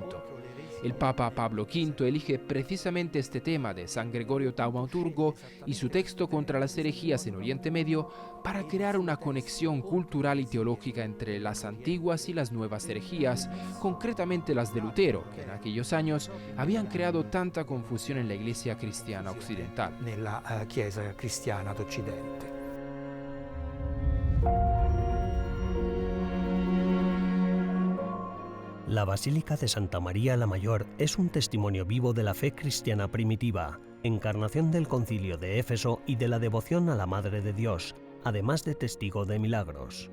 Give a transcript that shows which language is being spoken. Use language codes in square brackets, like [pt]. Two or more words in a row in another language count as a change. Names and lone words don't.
[es] El Papa Pablo V elige precisamente este tema de San Gregorio Taumaturgo y su texto contra las herejías en Oriente Medio para crear una conexión cultural y teológica entre las antiguas y las nuevas herejías, concretamente las de Lutero, que en aquellos años habían creado tanta confusión en la Iglesia cristiana occidental. [it] Nella Chiesa cristiana d'Occidente. [es] La Basílica de Santa María la Mayor es un testimonio vivo de la fe cristiana primitiva, encarnación del Concilio de Éfeso y de la devoción a la Madre de Dios, además de testigo de milagros.